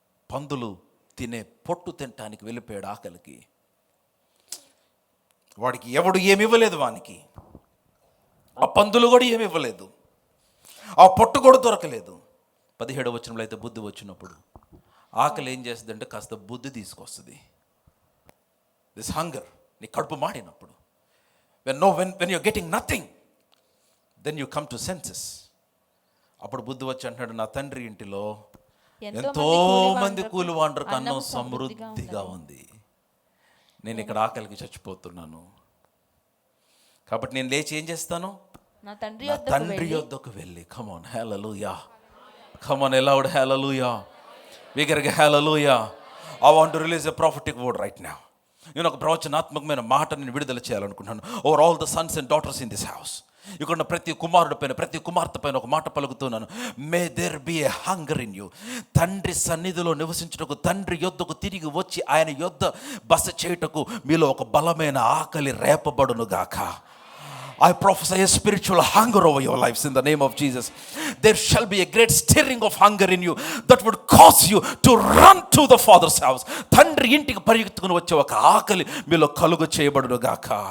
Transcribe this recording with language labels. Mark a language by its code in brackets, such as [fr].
[te] పందులు తినే పొట్టు తినటానికి వెళ్ళిపోయాడు ఆకలికి. వాడికి ఎవడు ఏమి ఇవ్వలేదు, వానికి ఆ పందులు కూడా ఏమి ఇవ్వలేదు, ఆ పొట్టు కూడా దొరకలేదు. 17వ వచనంలో అయితే బుద్ధి వచ్చినప్పుడు ఆకలి ఏం చేస్తుందంటే కాస్త బుద్ధి తీసుకొస్తుంది. [en] this hunger, [te] నీ కడుపు మాడినప్పుడు, [en] when you're getting nothing, then you come to senses. [te] అప్పుడు బుద్ధి వచ్చి అంటున్నాడు, నా తండ్రి ఇంటిలో ఎంతో మంది కూలివాండ్రకు అన్నం సమృద్ధిగా ఉంది, నేను ఇక్కడ ఆకలికి చచ్చిపోతున్నాను. కాబట్టి నేను లేచి ఏం చేస్తాను, నా తండ్రి యొద్దకు వెళ్ళి. [en] come on hallelujah, come on loud hallelujah, [te] బిగ్గరగా [en] Hallelujah. I want to release a prophetic word right now. [te] నేను ఒక ప్రవచనాత్మకమైన మాట నేను విడుదల చేయాలనుకుంటున్నాను. [en] Over all the sons and daughters in this house. [te] ఇక్కడ ప్రతి కుమారుడి పైన, ప్రతి కుమార్తె పైన ఒక మాట పలుకుతున్నాను. [en] May there be a hunger in you. [te] తండ్రి సన్నిధిలో నివసించుటకు, తండ్రి యొద్దకు తిరిగి వచ్చి ఆయన యొద్ద బస చేయుటకు మీలో ఒక బలమైన ఆకలి రేపబడును గాక. [en] I prophesy a spiritual hunger over your lives in the name of Jesus. There shall be a great stirring of hunger in you that would cause you to run to the Father's house. [te] తండ్రి ఇంటికి పరిగెత్తుకుని వచ్చే ఒక ఆకలి మీలో కలుగు చేయబడును గాక.